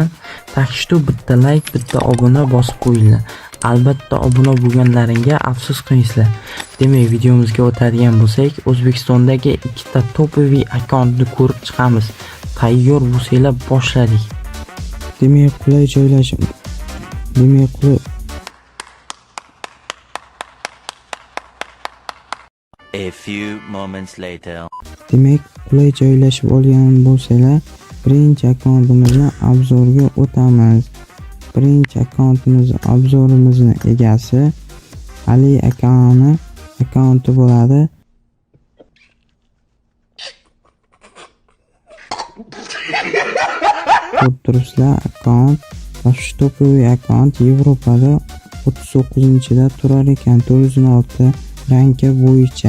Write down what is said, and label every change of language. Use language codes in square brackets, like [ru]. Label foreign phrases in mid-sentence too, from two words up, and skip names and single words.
[uz] Takshitu bitta like, bitta obuna bosib qo'yinglar. Albatta obuna bo'lganlaringga afsus qilmaysizlar. Demak, videomizga o'tadigan bo'lsak, O'zbekistondagi ikkita topoviy akkauntni ko'rib chiqamiz. Tayyor bo'lsanglar boshladik. Demak, qulay joylashib. [en] A few moments later. [uz] Demak, qulay joylashib olgan bo'lsalar, birinchi akkauntimizni obzorga o'tamiz. Birinchi obzorimizning egasi Ali akani akkaunti bo'ladi. Ko'rib turibsizlar, akkaunt shu topoviy akkaunt Yevropada 39-da turar ekan, 406 ranka bo'yicha.